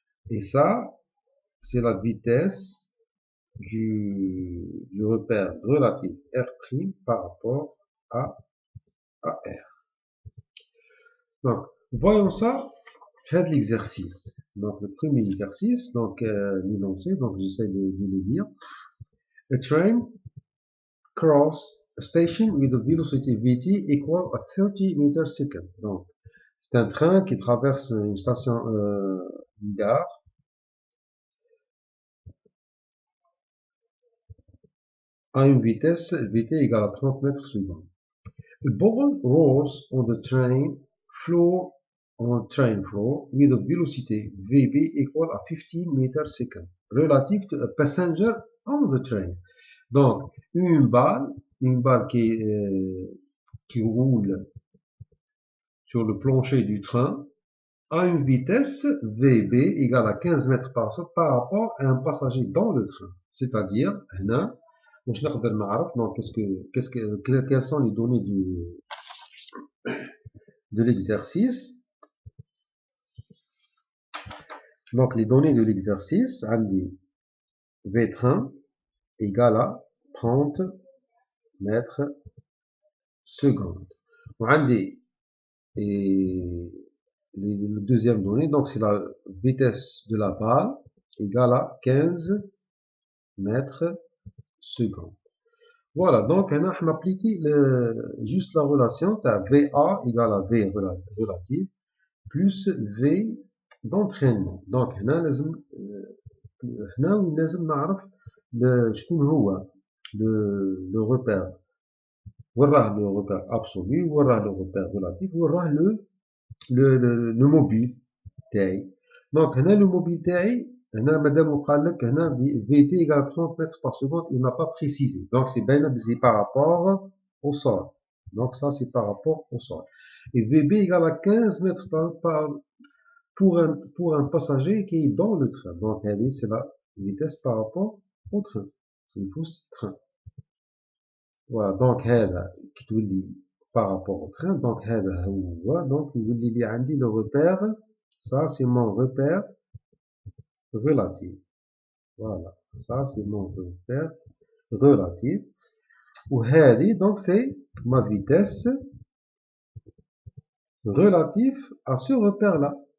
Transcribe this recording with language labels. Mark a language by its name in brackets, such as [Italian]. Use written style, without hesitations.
[French] Et ça, c'est la vitesse du repère relatif R' par rapport à R. Donc, voyons ça, faites l'exercice. Donc, le premier exercice, donc l'énoncé, donc j'essaie de le lire. [English] A train cross a station with a velocity Vt equal à 30 meters second. [French] Donc, c'est un train qui traverse une station, une gare, à une vitesse Vt égale à 30 mètres secondes. [English] A ball rolls on the train floor with a velocity Vb equal à 15 meters second relative to a passenger on the train. [French] Donc, une balle qui roule sur le plancher du train à une vitesse Vb égale à 15 mètres par seconde par rapport à un passager dans le train. C'est-à-dire, donc, quelles sont les données de l'exercice? Donc, les données de l'exercice, on dit V train égale à 30 mètres secondes. On dit, et le deuxième donnée, donc c'est la vitesse de la balle égale à 15 mètres secondes. Voilà, donc on a appliqué juste la relation VA égale à V relative plus V d'entraînement. [Arabic] Donc هنا لازم نعرف شكون هو [French] le repère. [Arabic] وراه [French] le repère absolu, وراه le repère relatif, وراه le mobile [Arabic] تاعي. [French] Donc [Arabic] هنا [French] le mobile [Arabic] تاعي هنا مادام قال لك هنا [French] Vt égale 30 mètres par seconde, il n'a pas précisé. Donc c'est par rapport au sol. Donc ça c'est par rapport au sol. Et Vb égale à 15 mètres pour un passager qui est dans le train. Donc c'est la vitesse par rapport au train. C'est le train. Voilà, donc [Arabic] هذا كتولي [French] par rapport au train. [Arabic] Donc هذا هو donc يولي لي عندي [French] le repère. Ça c'est mon repère relatif. Voilà, ça c'est mon repère relatif. [Arabic] وهذه [French] donc c'est ma vitesse relative à ce repère-là.